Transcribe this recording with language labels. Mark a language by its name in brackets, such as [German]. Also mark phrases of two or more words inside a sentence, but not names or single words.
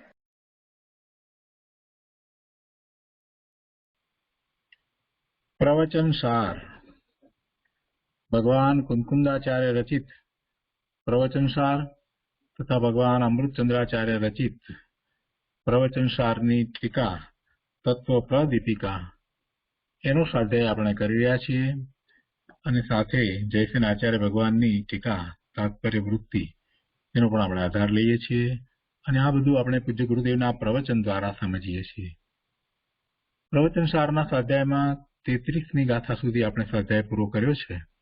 [Gujarati] પ્રવચન સાર ભગવાન કુંકુંદાચાર્ય રચિત પ્રવચન સાર તથા ભગવાન અમૃતચંદ્રાચાર્ય રચિત પ્રવચન સારની ટીકા તત્વ પ્રદીપિકા એનો સ્વાધ્યાય આપણે કરી રહ્યા છીએ અને સાથે જયસેન આચાર્ય ભગવાનની ટીકા તાત્પર્ય વૃત્તિ એનો પણ આપણે આધાર લઈએ છીએ અને આ બધું આપણે પૂજ્ય ગુરુદેવના પ્રવચન દ્વારા સમજીએ છીએ। પ્રવચન સારના સ્વાધ્યાયમાં 33મી ગાથા સુધી આપણે સ્વાધ્યાય પૂરો કર્યો છે।